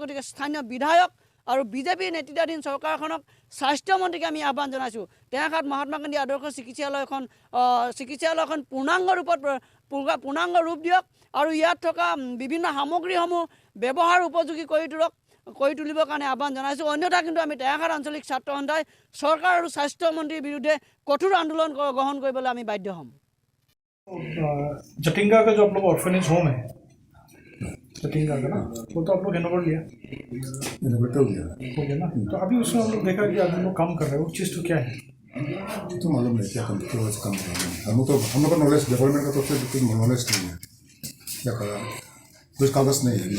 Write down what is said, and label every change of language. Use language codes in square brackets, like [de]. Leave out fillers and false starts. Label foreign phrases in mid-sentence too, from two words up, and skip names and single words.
[as] গতিকে স্থানীয় বিধায়ক আৰু বিজেপি নেতৃত্বাধীন চৰকাৰখনক স্বাস্থ্যমন্ত্ৰীকে আমি আহ্বান জনাইছোঁ, টেঙাখাট মহাত্মা গান্ধী আদৰ্শ চিকিৎসালয়খন পূৰ্ণাংগ ৰূপ দিয়ক আৰু ইয়াত থকা বিভিন্ন সামগ্ৰীসমূহ ব্যৱহাৰ উপযোগী কৰি তুলিবৰ কাৰণে আহ্বান জনাইছোঁ। অন্যথা কিন্তু আমি টেঙাখাট আঞ্চলিক ছাত্ৰ সন্থাই চৰকাৰ আৰু স্বাস্থ্যমন্ত্ৰীৰ বিৰুদ্ধে কঠোৰ আন্দোলন গ্ৰহণ কৰিবলৈ আমি বাধ্য হ'ম। [hi] जटिंगा का जो आप लोग [en] orphanage home [hi] है, जटिंगा का ना, वो तो आप लोग हैंडओवर लिया हो गया ना। तो अभी उसमें हम लोग देखा कि आप लोग काम कर रहे हो, वो चीज़ तो क्या है तो मालूम नहीं क्या काम कर रहे हैं। हम लोग का [en] knowledge development [hi] का तो कुछ नॉलेज नहीं है, क्या कर रहा है, कुछ कागज नहीं है।